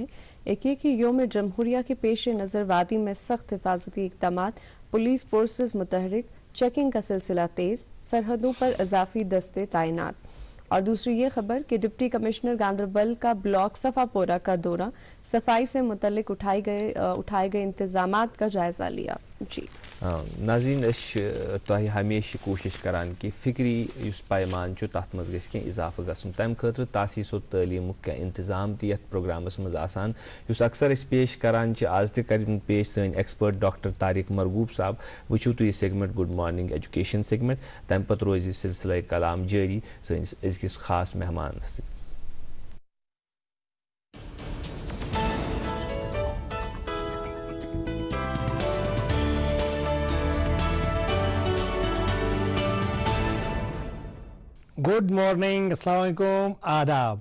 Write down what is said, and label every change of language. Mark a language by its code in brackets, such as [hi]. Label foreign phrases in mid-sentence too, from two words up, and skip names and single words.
[hi] एक ये कि यौम जमहूरिया के पेश नजर वादी में सख्त हिफाजती इक़दाम, पुलिस फोर्सेस मुतहरिक, चेकिंग का सिलसिला तेज, सरहदों पर इजाफी दस्ते तैनात। और दूसरी ये खबर कि डिप्टी कमिश्नर गांधरबल का ब्लॉक सफापोरा का दौरा, सफाई से मुतल्लिक उठाए गए इंतजामात का जायजा लिया। जी [ks] नाज़रीन, तुम हमेशा कोशिश करान कि फिक्री पैमान तथ मज गि इजाफा गसन, तम खतर तासीस [hi] और तालीम का इंतजाम [ks] यथ प्रोग्रामस मज आसान, अक्सर पेश करान आज तक पेश सन एक्सपर्ट डॉक्टर तारिक मरगूब साहब। वुचो तुम सेगमेंट गुड मॉर्निंग एजुकेशन सेगमेंट, तम पत रोज सिलसिला कलाम जारी सनिस अजकिस खास मेहमान सत। [en] good morning, [ar] السلام عليكم, आदाब।